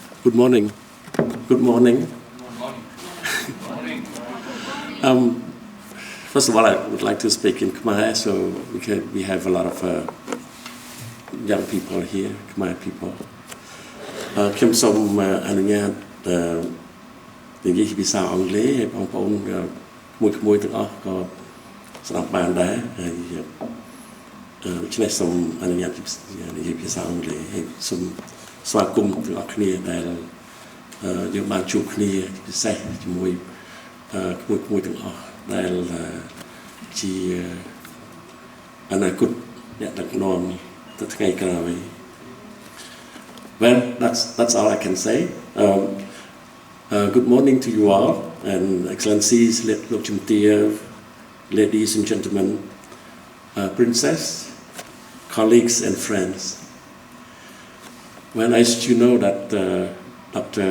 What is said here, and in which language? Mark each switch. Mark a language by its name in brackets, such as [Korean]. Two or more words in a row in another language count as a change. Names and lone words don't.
[English] Good morning. Good morning. First of all, I would like to speak in Khmer, so we have a lot of young people here, Khmer people. [Khmer] ខ្ញុំសូមអនុញ្ញាតនិយាយភាសាអង់គ្លេសឲ្យបងប្អូនមួយទាំងអស់ ក៏ស្ដាប់បានដែរហើយដូច្នេះសូមអនុញ្ញាតនិយាយភាសាអង់គ្លេសហើយសូមស្វាគមន៍ទាំងអស់គ្នាដែលយើងបានជួបគ្នាពិសេសជាមួយមួយទាំងអស់ដែលជាអនាគតអ្នកដឹកនាំទៅថ្ងៃក្រោយ [English] Well, that's all I can say. Good morning to you all, and Excellencies, ladies and gentlemen, princess, colleagues and friends. When I used to know that Dr.